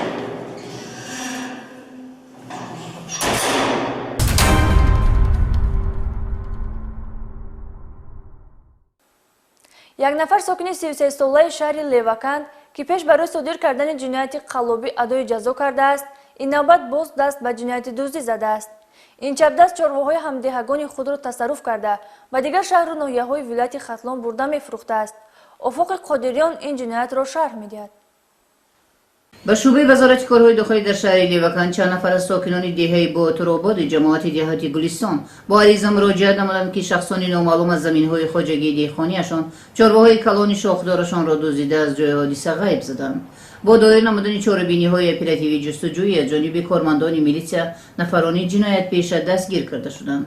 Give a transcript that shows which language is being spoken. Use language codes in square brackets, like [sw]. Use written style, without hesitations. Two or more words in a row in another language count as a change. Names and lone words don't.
[tg] як нафар сокини 33-солаи шаҳри Леваканд ки пеш барои содир кардани ҷинояти қаллобӣ адои ҷазо кардааст, ин навбат боз даст ба ҷинояти дуздӣ задааст. ин чапдаст чорвоҳои ҳамдиҳагони худро тасарруф карда ба дигар шаҳру ноҳияҳои вилояти Хатлон бурда мефурӯхтааст. офоқи Қодириён ин ҷиноятро шарҳ медиҳад. Ба шӯъбаи Вазорати корҳои дохилӣ дар шаҳри Леваканд чанд нафар аз сокинони деҳаи Ботурободи ҷамоати деҳоти Гулистон бо ариза муроҷиат намуданд ки шахсони номаълум аз заминҳои хоҷагии деҳқониашон чорвоҳои калони шохдорашонро дуздида аз ҷои ҳодиса ғайб заданд. Бо доир намудани чорабиниҳои оперативии ҷустуҷӯӣ аз ҷониби кормандони милиса нафарони ҷиноятпеша дастгир карда шуданд.